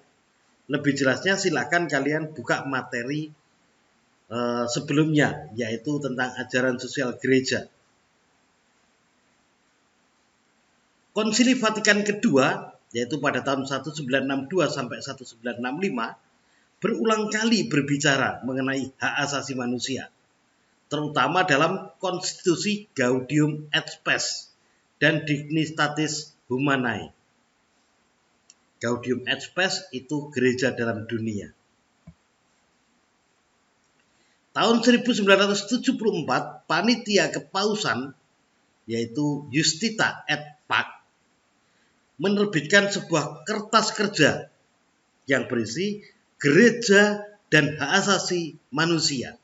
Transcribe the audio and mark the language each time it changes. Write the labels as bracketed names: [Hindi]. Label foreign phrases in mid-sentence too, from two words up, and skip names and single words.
[Indonesian] Lebih jelasnya silakan kalian buka materi sebelumnya, yaitu tentang ajaran sosial gereja. Konsili Vatikan kedua, yaitu pada tahun 1962 sampai 1965, berulang kali berbicara mengenai hak asasi manusia, terutama dalam konstitusi Gaudium et Spes dan Dignitatis Humanae. Gaudium et Spes itu gereja dalam dunia. Tahun 1974, Panitia Kepausan, yaitu Justita et Pax, menerbitkan sebuah kertas kerja yang berisi gereja dan hak asasi manusia.